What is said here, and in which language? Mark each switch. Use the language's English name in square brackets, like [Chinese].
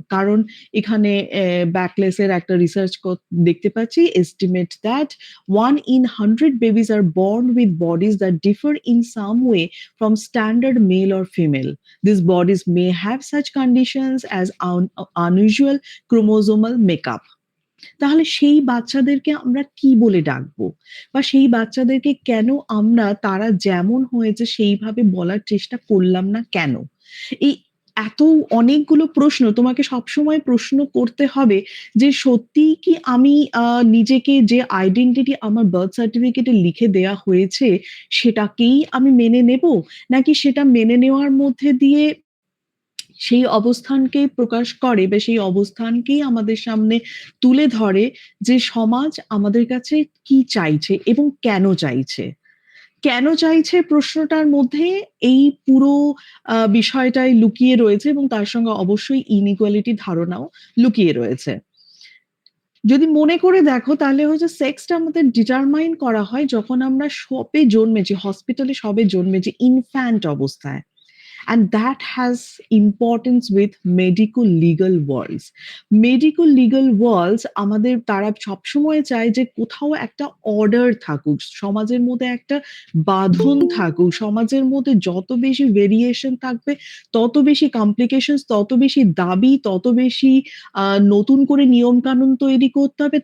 [Bangla] কারণ এখানে ব্যাকলেস এর একটা রিসার্চ দেখতে পাচ্ছি, [English] estimate that 1 in 100 babies are born with bodies that differ in some way from standard male or female. These bodies may have such conditions as unusual chromosomal makeup. [Bangla] তাহলে সেই বাচ্চাদেরকে আমরা কি বলে ডাকবো? বা সেই বাচ্চাদেরকে কেন আমরা তারা যেমন হয়েছে সেইভাবে বলার চেষ্টা করলাম না কেন? এই এত অনেকগুলো প্রশ্ন তোমাকে সবসময় প্রশ্ন করতে হবে যে সত্যিই কি আমি নিজেকে যে আইডেন্টিটি আমার বার্থ সার্টিফিকেটে লিখে দেয়া হয়েছে সেটাকেই আমি মেনে নেব? নাকি সেটা মেনে নেওয়ার মধ্যে দিয়ে সেই অবস্থানকেই প্রকাশ করে বা সেই অবস্থানকেই আমাদের সামনে তুলে ধরে যে সমাজ আমাদের কাছে কি চাইছে এবং কেন চাইছে। কেন চাইছে প্রশ্নটার মধ্যে এই পুরো বিষয়টাই লুকিয়ে রয়েছে এবং তার সঙ্গে অবশ্যই ইনইকুয়ালিটি ধারণাও লুকিয়ে রয়েছে। যদি মনে করে দেখো তাহলে হচ্ছে সেক্সটা আমাদের ডিটারমাইন করা হয় যখন আমরা সবে জন্মেছি, হসপিটালে সবে জন্মেছি ইনফ্যান্ট অবস্থায়। [English] And that has importance with medical legal worlds. [Bangla] Medical legal worlds আমাদের তারা সবসময় চায় যে কোথাও একটা অর্ডার থাকুক, সমাজের মধ্যে একটা বাঁধন থাকুক, সমাজের মধ্যে যত বেশি ভেরিয়েশন থাকবে তত বেশি কমপ্লিকেশনস, তত বেশি দাবি, তত বেশি নতুন করে নিয়ম কানুন তৈরি করতে হবে।